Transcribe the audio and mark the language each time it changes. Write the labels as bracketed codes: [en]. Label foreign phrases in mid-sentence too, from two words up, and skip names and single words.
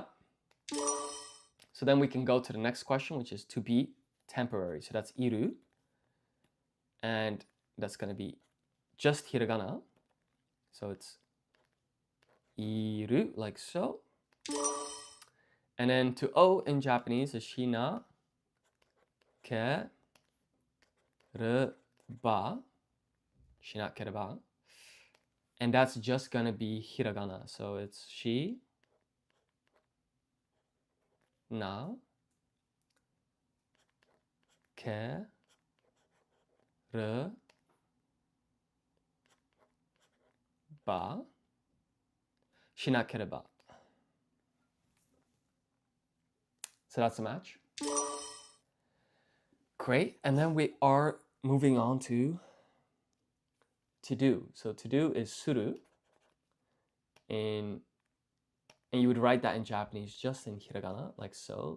[en] So then we can go to the next question, which is to be temporary. So that's iru. And that's going to be just hiragana. So it's iru, like so. And then to O in Japanese is shina, [ja] ke, re, ba. Shina, ke, re, ba. [en] And that's just gonna be hiragana. So it's shi, na, [ja] ke, re, ba. Shina, ke, re, ba. [en] So that's a match. Great. And then we are moving on to do. So to do is suru. And you would write that in Japanese just in hiragana, like so.